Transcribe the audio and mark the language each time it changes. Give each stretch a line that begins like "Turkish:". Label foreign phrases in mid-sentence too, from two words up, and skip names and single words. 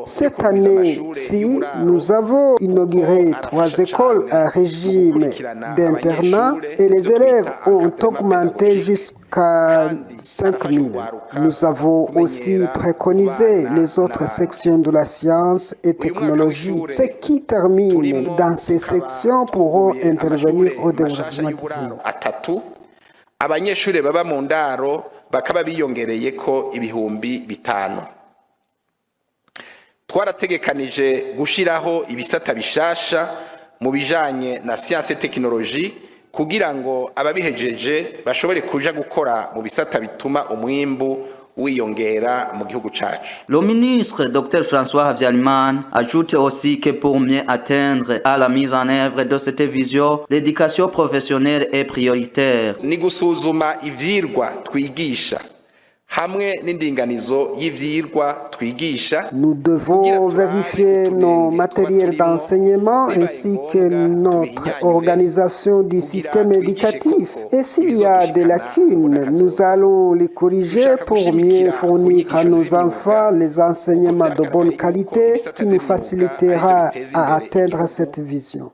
French: Cette année-ci, nous avons inauguré 3 écoles à régime d'internat et les élèves ont augmenté jusqu'à 5 000. Nous avons aussi préconisé les autres sections de la science et technologie. Ceux qui terminent dans ces sections pourront intervenir au développement du pays.
Rundi: Abanyeshuri baba mu ndaro bakaba biyongereyeko ibihumbi 5. Twarategekanije gushiraho ibisata bishasha mu bijanye na
French: science et technologie
Rundi: kugira ngo ababihejeje bashobore kuja gukora mu bisata bituma umwimbu wiyongera mu gihugu cacu.
French: Le ministre Dr François Habyarimana ajoute aussi que pour mieux atteindre à la mise en œuvre de cette vision, l'éducation professionnelle est prioritaire.
Rundi: Ni gusuzuma ivyirwa twigisha hamwe n'indinganizo y'ivyirwa twigisha.
French: Nous devons vérifier nos matériels d'enseignement ainsi que notre organisation du système éducatif. Et s'il y a des lacunes, nous allons les corriger pour mieux fournir à nos enfants les enseignements de bonne qualité qui nous facilitera à atteindre cette vision.